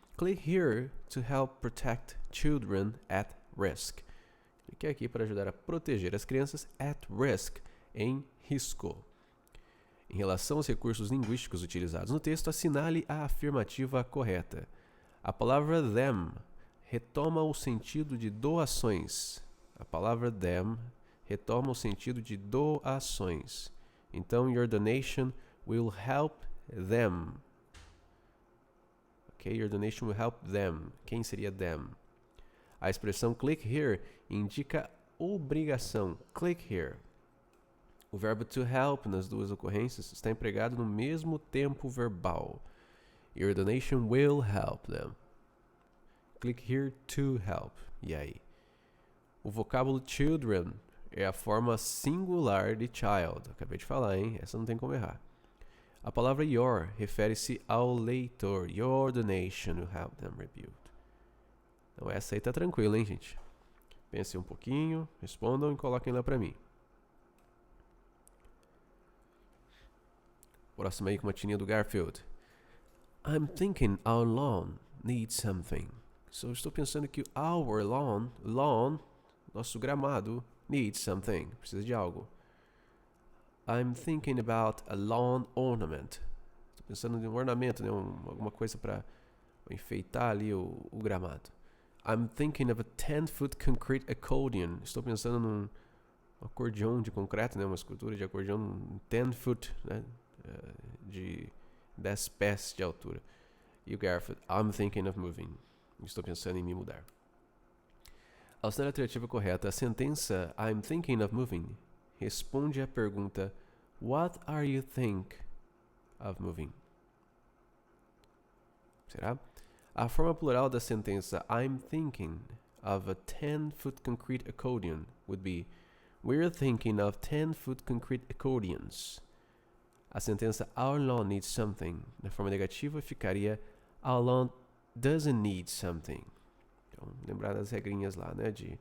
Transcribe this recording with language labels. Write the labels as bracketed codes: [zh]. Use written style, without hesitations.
[en] Click here to help protect children at risk. [pt] Clique aqui para ajudar a proteger as crianças [en] at risk, [pt] em risco. Em relação aos recursos linguísticos utilizados no texto, assinale a afirmativa correta. A palavra them retoma o sentido de doações. A palavra them retoma o sentido de doações. Então, [en] your donation will help them. Ok, your donation will help them. [pt] Quem seria them? A expressão [en] click here [pt] indica obrigação. [en] Click here. [pt] O verbo to help nas duas ocorrências está empregado no mesmo tempo verbal. [en] Your donation will help them. Click here to help. [pt] E aí? O vocábulo children é a forma singular de child. Acabei de falar, hein? Essa não tem como errar. A palavra your refere-se ao leitor. [en] Your donation will help them rebuild. [pt] Então essa aí tá tranquila, hein, gente? Pensem um pouquinho, respondam e coloquem lá pra mim. Próximo aí com uma tirinha do Garfield. [en] I'm thinking our lawn needs something. So, [pt] estou pensando que [en] our lawn, [pt] nosso gramado, [en] needs something. [pt] Precisa de algo. [en] I'm thinking about a lawn ornament. [pt] Estou pensando em um ornamento, né? Alguma coisa para enfeitar ali o gramado. [en] I'm thinking of a 10-foot concrete accordion. [pt] Estou pensando num acordeão de concreto, né? Uma escultura de acordeão 10-foot, né? De 10 pés de altura. E o [en] Garfield, I'm thinking of moving. [pt] Estou pensando em me mudar. Ao ser a alternativa correta, a sentença [en] I'm thinking of moving [pt] responde à pergunta [en] What are you think of moving? [pt] Será? A forma plural da sentença [en] I'm thinking of a 10-foot concrete accordion would be We're thinking of 10-foot concrete accordions. [pt] A sentença [en] Our lawn needs something, [pt] na forma negativa, ficaria [en] Our lawn doesn't need something. [pt] Então, lembrar das regrinhas lá, né?